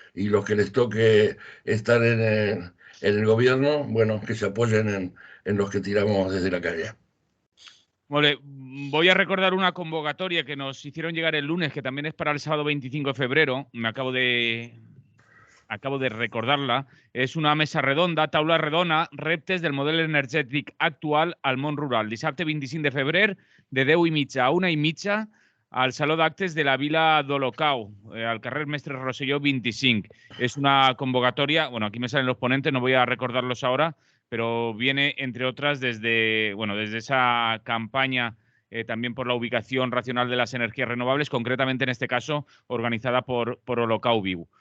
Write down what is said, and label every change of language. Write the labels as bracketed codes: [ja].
[es] Y los que les toque estar en el gobierno, bueno, que se apoyen en los que tiramos desde la calle. Vale, voy a recordar una convocatoria que nos hicieron llegar el lunes, que también es para el sábado 25 de febrero. Me acabo de recordarla. [ca] És una mesa redonda, taula redona, reptes del model energètic actual al món rural. Dissabte 25 de febrer, de 10:30 a 1:30, al Saló d'Actes de la Vila d'Olocau, al carrer Mestre Rosselló 25. [es] Es una convocatoria, bueno, aquí me salen los ponentes, no voy a recordarlos ahora, pero viene, entre otras, desde esa campaña también por la ubicación racional de las energías renovables, concretamente en este caso organizada por Olocau Viu.